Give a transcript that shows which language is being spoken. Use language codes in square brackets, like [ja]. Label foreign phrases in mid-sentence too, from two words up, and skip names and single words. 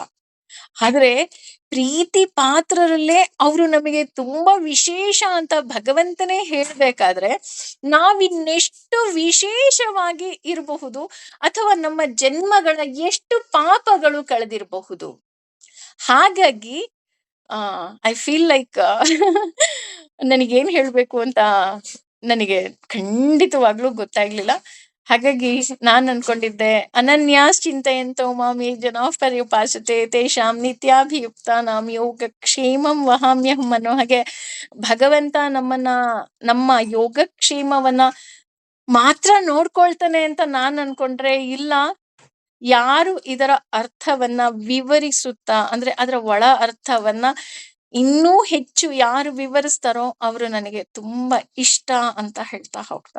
[kn] ಆದ್ರೆ ಪ್ರೀತಿ ಪಾತ್ರರಲ್ಲೇ ಅವರು ನಮಗೆ ತುಂಬಾ ವಿಶೇಷ ಅಂತ ಭಗವಂತನೇ ಹೇಳ್ಬೇಕಾದ್ರೆ, ನಾವಿನ್ನೆಷ್ಟು ವಿಶೇಷವಾಗಿ ಇರಬಹುದು, ಅಥವಾ ನಮ್ಮ ಜನ್ಮಗಳ ಎಷ್ಟು ಪಾಪಗಳು ಕಳೆದಿರಬಹುದು. ಹಾಗಾಗಿ [en] I feel like [kn] ನನಗೇನ್ ಹೇಳ್ಬೇಕು ಅಂತ ನನಗೆ ಖಂಡಿತವಾಗ್ಲೂ ಗೊತ್ತಾಗ್ಲಿಲ್ಲ. ಹಾಗಾಗಿ ನಾನ್ ಅನ್ಕೊಂಡಿದ್ದೆ, [sa] ಅನನ್ಯಾಸ್ ಚಿಂತಯಂತೋ ಮಾಂ ಯೇ ಜನಾಃ ಪರ್ಯುಪಾಸತೆ ತೇಷಾಂ ನಿತ್ಯಾಭಿಯುಕ್ತಾನಾಂ ಯೋಗಕ್ಷೇಮಂ ವಹಾಮ್ಯಹಂ [kn] ಅನ್ನೋ ಹಾಗೆ, ಭಗವಂತ ನಮ್ಮ ಯೋಗಕ್ಷೇಮವನ್ನ ಮಾತ್ರ ನೋಡ್ಕೊಳ್ತಾನೆ ಅಂತ ನಾನ್ ಅನ್ಕೊಂಡ್ರೆ ಇಲ್ಲ. ಯಾರು ಇದರ ಅರ್ಥವನ್ನ ವಿವರಿಸುತ್ತಾ, ಅಂದ್ರೆ ಅದರ ಒಳ ಅರ್ಥವನ್ನ ಇನ್ನೂ ಹೆಚ್ಚು ಯಾರು ವಿವರಿಸ್ತಾರೋ ಅವರು ನನಗೆ ತುಂಬಾ ಇಷ್ಟ ಅಂತ ಹೇಳ್ತಾ ಹೋಗ್ತಾನ.